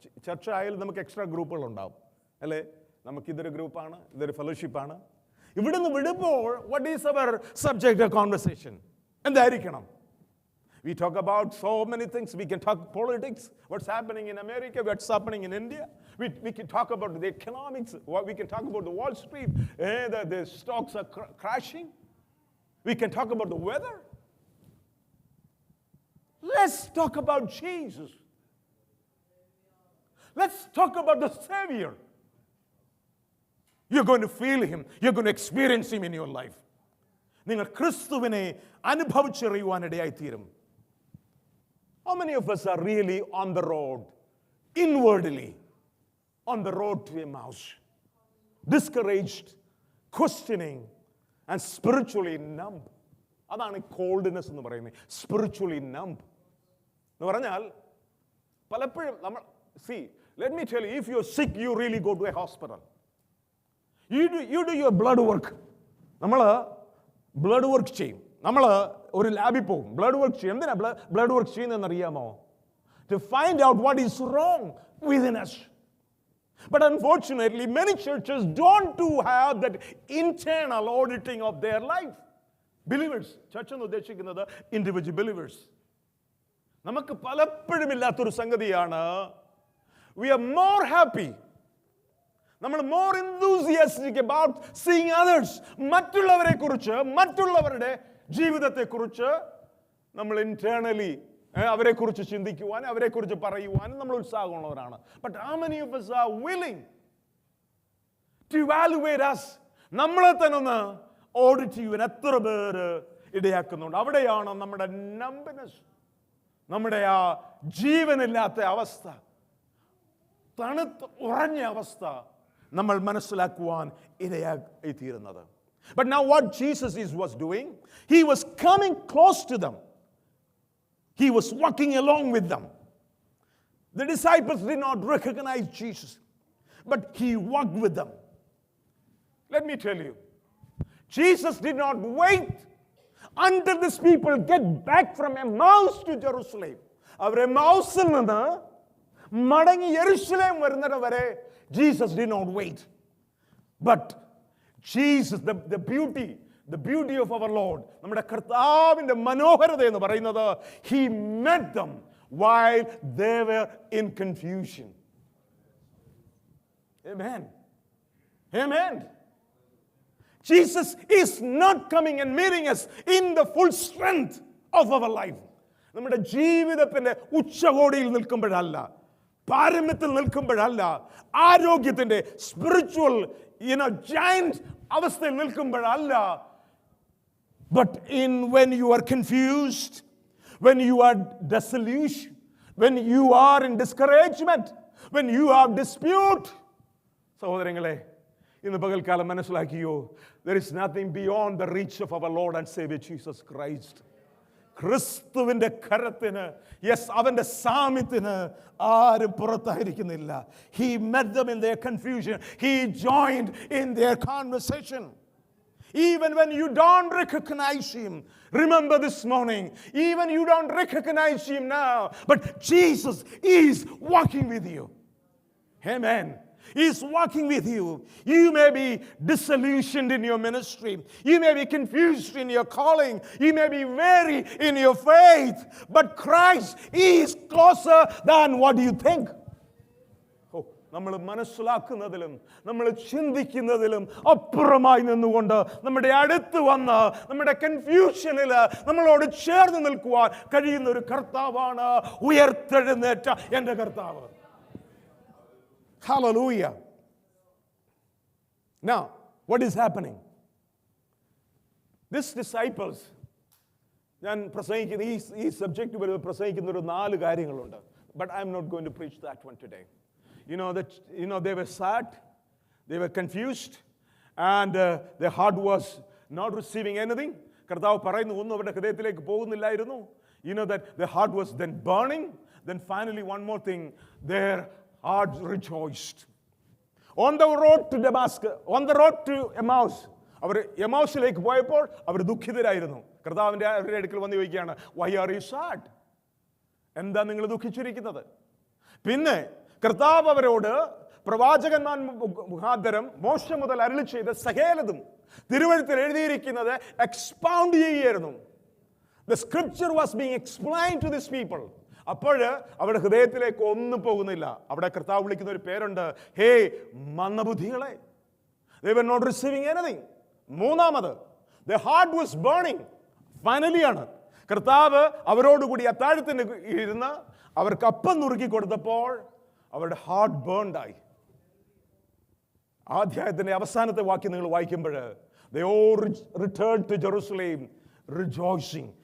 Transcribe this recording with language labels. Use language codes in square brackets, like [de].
[ml] ചർച്ച ആയാലും നമുക്ക് എക്സ്ട്രാ ഗ്രൂപ്പുകൾ ഉണ്ടാവും, അല്ലേ? നമുക്കിതൊരു ഗ്രൂപ്പാണ്, ഇതൊരു ഫെലോഷിപ്പാണ്. ഇവിടുന്ന് വിടുമ്പോൾ [en] what is our subject of conversation? [ml] എന്തായിരിക്കണം? [en] We talk about so many things. We can talk politics, what's happening in America, what's happening in India. We can talk about the economics. We can talk about the Wall Street. The stocks are crashing. We can talk about the weather. Let's talk about Jesus. Let's talk about the Savior. You're going to feel him. You're going to experience him in your life. [ml] നിങ്ങൾ ക്രിസ്തുവിനെ അനുഭവിച്ചറിയുവാനിടയായിത്തീരും. [en] How many of us are really on the road, inwardly, on the road to Emmaus, discouraged, questioning, and spiritually numb? [ml] അതാണ് coldness എന്ന് പറയുന്നത്. Spiritually നമ്പ് എന്ന് പറഞ്ഞാൽ പലപ്പോഴും നമ്മൾ [en] let me tell you, if you're sick, you really go to a hospital. You do your blood work. [ml] നമ്മൾ blood work ചെയ്യും. നമ്മൾ ഒരു ലാബിൽ പോകും, ബ്ലഡ് വർക്ക് ചെയ്യും. എന്തിനാ ബ്ലഡ് വർക്ക് ചെയ്യുന്നതെന്ന് അറിയാമോ? [en] To find out what is wrong within us. But unfortunately, many churches don't have that internal auditing of their life. Believers, church [ml] എന്ന് ഉദ്ദേശിക്കുന്നത് [en] individual believers. [ml] നമുക്ക് പലപ്പോഴും ഇല്ലാത്തൊരു സംഗതിയാണ്, [en] we are more happy, [ml] നമ്മൾ [en] more enthusiastic about seeing others. [ml] മറ്റുള്ളവരെ കുറിച്ച്, മറ്റുള്ളവരുടെ ജീവിതത്തെ കുറിച്ച് നമ്മൾ ഇന്റേണലി അവരെ കുറിച്ച് ചിന്തിക്കുവാൻ, അവരെ കുറിച്ച് പറയുവാൻ നമ്മൾ ഉത്സാഹമുള്ളവരാണ്. [en] But how many of us are willing to evaluate us? [ml] നമ്മളെ തന്നെ ഒന്ന് ഓഡിറ്റ് ചെയ്യുവാൻ എത്ര പേര് ഇടയാക്കുന്നുണ്ട്? അവിടെയാണ് നമ്മുടെ നമ്പനസ്, നമ്മുടെ ആ ജീവനില്ലാത്ത അവസ്ഥ, തണുത്ത് ഉറഞ്ഞ അവസ്ഥ നമ്മൾ മനസ്സിലാക്കുവാൻ ഇടയായിത്തീരുന്നത്. [en] But now what Jesus was doing, he was coming close to them. He was walking along with them. The disciples did not recognize Jesus, but he walked with them. Let me tell you, Jesus did not wait until these people get back from Emmaus to Jerusalem. [ml] അവർ എമ്മൗസിൽ നിന്ന് മടങ്ങി യെരുശലേം വരുന്നത് വരെ [en] Jesus did not wait. But Jesus, the beauty of our Lord, [ml] നമ്മുടെ കർത്താവിന്റെ മനോഹരത എന്ന് പറയുന്നത്, [en] he met them while they were in confusion. Amen. Amen. Jesus is not coming and meeting us in the full strength of our life. [ml] നമ്മുടെ ജീവിതത്തിന്റെ ഉച്ചകോടിയിൽ നിൽക്കുമ്പോഴല്ല, പാരമ്യത്തിൽ നിൽക്കുമ്പോഴല്ല, ആരോഗ്യത്തിന്റെ spiritual giant അവസ്ഥയിൽ നിൽക്കുമ്പോഴല്ല. [en] But when you are confused, when you are disillusioned, when you are in discouragement, when you have dispute, [ml] സഹോദരങ്ങളെ, ഇന്ന് പകൽക്കാലം മനസ്സിലാക്കിയോ, [en] there is nothing beyond the reach of our Lord and Savior Jesus Christ. [ml] ക്രിസ്തുവിന്റെ കരത്തിന്, yes, അവന്റെ സാമീപ്യത്തിന് ആരും പുറത്തായിരിക്കുന്നില്ല. [en] He met them in their confusion. He joined in their conversation. Even when you don't recognize him, remember this morning, even you don't recognize him now, but Jesus is walking with you. Amen. He is walking with you. You may be disillusioned in your ministry. You may be confused in your calling. You may be weary in your faith. But Christ is closer than what you think. [ml] നമ്മൾ മനസ്സിലാക്കുന്നതിലും നമ്മൾ ചിന്തിക്കുന്നതിലും അപ്പുറമായി നിന്നുകൊണ്ട് നമ്മുടെ അടുത്ത് വന്ന് നമ്മുടെ കൺഫ്യൂഷനിൽ നമ്മളോട് ചേർന്ന് നിൽക്കുവാൻ കഴിയുന്ന ഒരു കർത്താവാണ് ഉയർത്തെഴുന്നേറ്റ എൻ്റെ കർത്താവ്. Hallelujah. [en] Now, what is happening? These disciples, [ml] ഞാൻ പ്രസംഗിക്കുന്ന ഈ സബ്ജക്റ്റ് വരുമ്പോൾ പ്രസംഗിക്കുന്ന ഒരു 4 കാര്യങ്ങളുണ്ട്. [en] But I'm not going to preach that one today. They were sad, they were confused, and their heart was not receiving anything. [ml] കർത്താവ് പറയുന്നു, ഒന്നും അവരുടെ ഹൃദയത്തിലേക്ക് പോകുന്നില്ലായിരുന്നു. [en] That their heart was then burning. Then finally, one more thing, their hearts rejoiced. On the road to Damascus, on the road to Emmaus, [ml] അവർ എമൗസിലേക്ക് പോയപ്പോൾ അവർ ദുഃഖിതരായിരുന്നു. കർത്താവിന്റെ അവരുടെ അടുക്കൽ വന്ന് ചോദിക്കുകയാണ്, [en] why are you sad? [ml] എന്താ നിങ്ങൾ ദുഃഖിച്ചിരിക്കുന്നത്? പിന്നെ കർത്താവ് അവരോട് പ്രവാചകന്മാർ മുഖാന്തരം മോശ മുതൽ അരുളി ചെയ്ത സകലതും തിരുവഴുത്തിൽ എഴുതിയിരിക്കുന്നത് എക്സ്പൗണ്ട് ചെയ്യുകയായിരുന്നു. [en] The scripture was being explained to these people. [ml] അപ്പോൾ അവരുടെ ഹൃദയത്തിലേക്ക് ഒന്നും പോകുന്നില്ല. അവിടെ കർത്താവ് വിളിക്കുന്ന ഒരു പേരുണ്ട്, ഹേ മന്ദബുദ്ധികളെ. [en] They were not receiving anything. [ml] മൂന്നാമത്, [en] their heart was burning. [ml] Finally ആണ് കർത്താവ് അവരോടുകൂടി അത്താഴത്തിന് ഇരുന്ന് അവർക്ക് അപ്പം നുറുക്കി കൊടുത്തപ്പോൾ അവരുടെ ഹാർട്ട് ബേൺഡ് ആയി. ആ അധ്യായത്തിന്റെ അവസാനത്തെ വാക്യം നിങ്ങൾ വായിക്കുമ്പോൾ, [en] they all returned to Jerusalem rejoicing.